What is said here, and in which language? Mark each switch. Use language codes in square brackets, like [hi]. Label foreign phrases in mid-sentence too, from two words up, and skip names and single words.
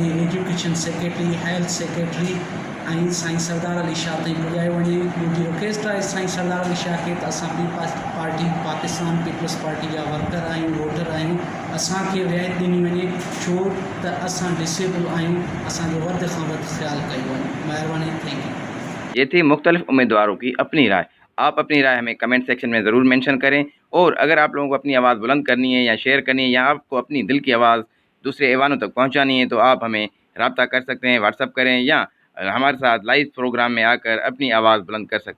[en] education secretary, health secretary [sd] ऐं साईं सरदार अली शाह ताईं पुॼायो वञे। मुंहिंजी रिक्वेस्ट आहे साईं सरदार अली शाह खे त असां पार्टी पाकिस्तान पीपल्स पार्टी जा वर्कर आहियूं, वोटर आहियूं, असांखे रिआयत ॾिनी वञे, छो त असां डिसेबल आहियूं। असांजो वधि खां वधि ख़्यालु कयो वञे। महिरबानी, [en] thank you. [ur] یہ تھی مختلف امیدواروں کی اپنی رائے۔ آپ اپنی رائے ہمیں [en] comment section [ur] میں ضرور مینشن کریں، اور اگر آپ لوگوں کو اپنی آواز بلند کرنی ہے یا شیئر کرنی ہے یا آپ کو اپنی دل کی آواز دوسرے ایوانوں تک پہنچانی ہے تو آپ ہمیں رابطہ کر سکتے ہیں، واٹس ایپ کریں یا ہمارے ساتھ [en] live program [ur] میں آ کر اپنی آواز بلند کر سکتے ہیں۔